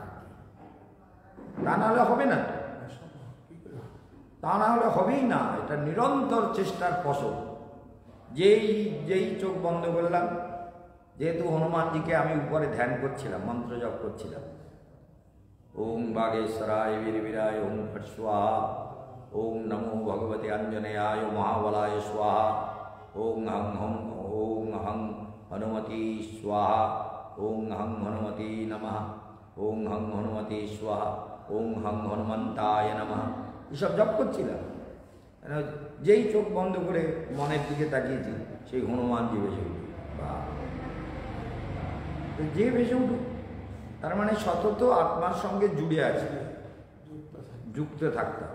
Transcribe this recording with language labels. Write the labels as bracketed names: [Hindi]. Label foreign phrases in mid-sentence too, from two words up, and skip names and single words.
[Bangla] তা নাহলে হবে না, তা না হলে হবেই না। এটা নিরন্তর চেষ্টার ফসল। যেই চোখ বন্ধ করলাম, যেহেতু হনুমানজিকে আমি উপরে ধ্যান করছিলাম, মন্ত্র জপ করছিলাম, [Sanskrit] ওম বাগেশ্বরায় বীরবীরায় ওম ফট স্বাহা, ওম নমো ভগবতে অঞ্জনেয়ায় মহাবলায় স্বাহা, ওং হং হনুমতি স্বাহা, ওং হং হনুমতি নমঃ, ওং হং হনুমতি স্বাহা, ওং হং হনুমন্তায় নমঃ, [Bangla] এসব জপ করছিলাম। যেই চোখ বন্ধ করে মনের দিকে তাকিয়েছি, সেই হনুমানজি বেশি উঠে। বা যে বেশি উঠুক, তার মানে সতত আত্মার সঙ্গে জুড়ে আছে, যুক্ত থাকতে হবে।